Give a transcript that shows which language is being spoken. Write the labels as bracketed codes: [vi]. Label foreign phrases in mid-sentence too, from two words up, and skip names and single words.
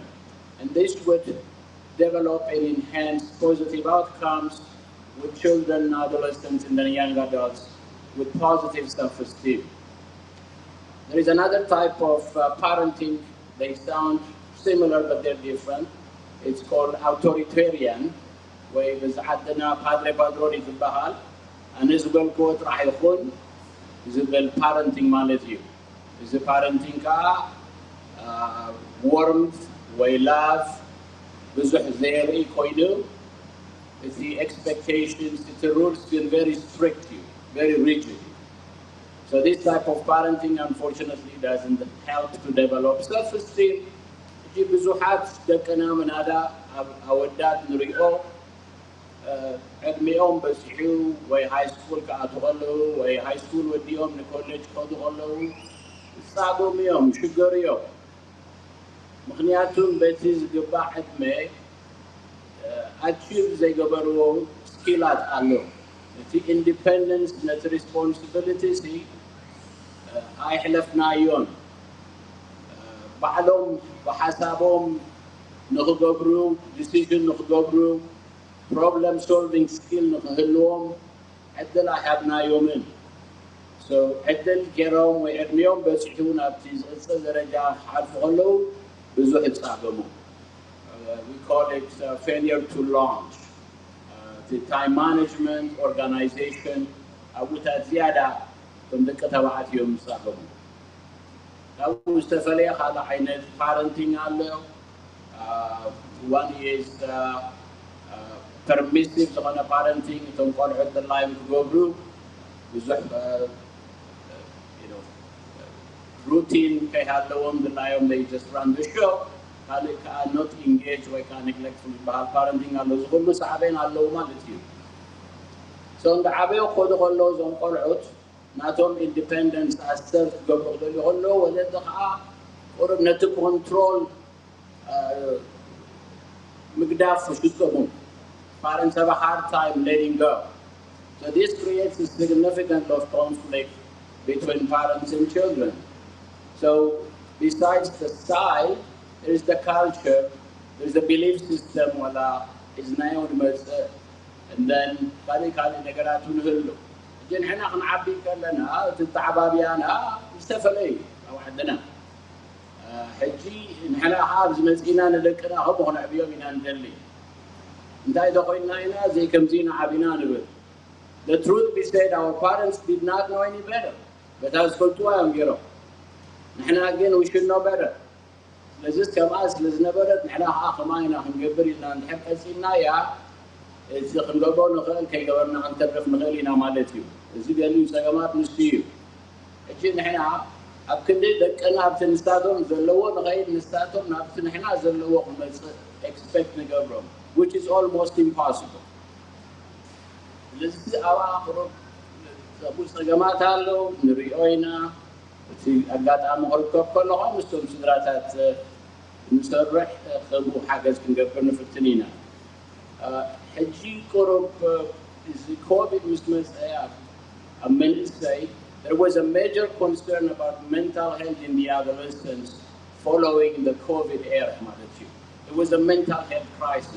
[en] And this would develop and enhance positive outcomes with children, adolescents, and then young adults with positive self-esteem. There is another type of parenting. They sound similar, but they're different. It's called authoritarian, [ti] ወይ ብዝዓድና ፓድሬ ፓድሮን ይትበሃል ኣነ ዝበልክዎ ጥራሕ ይኹን ዝብል ፓረንቲንግ ማለት እዩ እዚ ፓረንቲንግ ከዓ warmth ወይ love ብዙሕ ዘየርኢ ኮይኑ እቲ expectations እቲ rules ግን [en] very strict [ti] እዩ [en] very rigid. So this type of parenting unfortunately doesn't help to develop self-esteem. [ti] እቲ ብዙሓት ደቅና ምናዳ ኣወዳት ንሪኦ ዕድሚኦም በፂሑ ወይ [en] high school [ti] ክኣትዉ ከለዉ ወይ [en] high school [ti] ወዲኦም ንኮሌጅ ክኸዱ ከለዉ ዝፃገሙ እዮም ይሽገሩ እዮም ምክንያቱም በቲ ዝግባእ ዕድመ ኣቺቭ ዘይገበርዎ ስኪላት ኣሎ እቲ ኢንዲፔንደንስ ነቲ ሪስፖንሲቢሊቲስ ኣይሕለፍናዮን ባዕሎም ብሓሳቦም ንክገብሩ ዲሲዥን ንክገብሩ [en] problem solving skill [ti] ንክህልዎም ዕድል ኣይሃብናዮምን so ዕድል ገይሮም ወይ ዕድሚኦም በፂሑ ናብቲ ዝቕፅል ደረጃ ክሓልፉ ከለዉ ብዙሕ ይፃገሙ [en] we call it failure to launch the time management organization [ti] ኣብኡታት ዝያዳ ከም ደቂ ተባዕትዮም ይፃገሙ ካብኡ ዝተፈለየ ካልእ ዓይነት parenting ኣሎ [en] one is permissive [ti] ዝኾነ parenting እቶም ቆልዑት ጥላዮም ክገብሩ ብዙሕ routine ከይሃለዎም ጥላዮም [en] they just run the show [ti] ካልእ ከዓ [en] not engage [ti] ወይ ከዓ neglectful ዝበሃል parenting ኣሎ እዚ ኩሉ ሳዕቤን ኣለዉ ማለት እዩ so እንዳዓበዩ ክኸዱ ከለዉ እዞም ቆልዑት ናቶም [en] independence assert [ti] ክገብሩ ክደልዩ ከለዉ ወለዲ ከዓ ቁሩብ ነቲ control ምግዳፍ ይጥቀሙ [en] Parents have a hard time letting go. So this creates a significant of conflict between parents and children. So besides the style, there is the culture, there is the belief system, and then [ti] kali ነገራቱ ንህሉ ግን ሕና ክንዓቢ ከለና እቲ ተዓባብያና ዝተፈለዩ ኣብ ዓድና ሕጂ ንሕና ኣብ ዝመፂና ንደቅና ከምኡ ክንዕብዮም ኢና ንደሊ እንታይ ደኾይና ኢና ዘይከምዚና ዓቢና ንብል [en] The truth be said, our parents did not know any better. But as [ti] ዝፈልጥዎ እዮም ገይሮም ንሕና ግን [en] we should know better. [ti] ስለዚ ከምኣ ስለዝነበረት ንሕና ከዓ ከማይ ኢና ክንገብር ኢልና እንድሕር ቀፂልና እያ እዚ ክንገብሮ ንኽእል ከይገበርና ክንተርፍ ንኽእል ኢና ማለት እዩ እዚ ገሊኡ ፀገማት ንሱ እዩ ሕጂ ንሕና ኣብ ክንዲ ደቅና ኣብቲ ንስታቶም ዘለዎ ንኸይድ ንስታቶም ናብቲ ንሕና ዘለዎ ክመፅእ expect ንገብሮም [en] which is almost impossible. [ti] ለዚህ አዋቅሮብ ፀገማት ኣለው ንሪኦ ኢና እቲ ኣጋጣሚ ክርከብ ከለኹ ምስቶም ስድራታት ንሰርሕ ከምኡ ሓገዝ ክንገብር ንፍትን ኢና ሕጂ ቁሩብ እዚ ኮቪድ ምስ መፅአ ኣብ መንእሰይ [en] there was a major concern about mental health in the adolescents following the COVID era [ti] ማለት እዩ [en] It was a mental health crisis.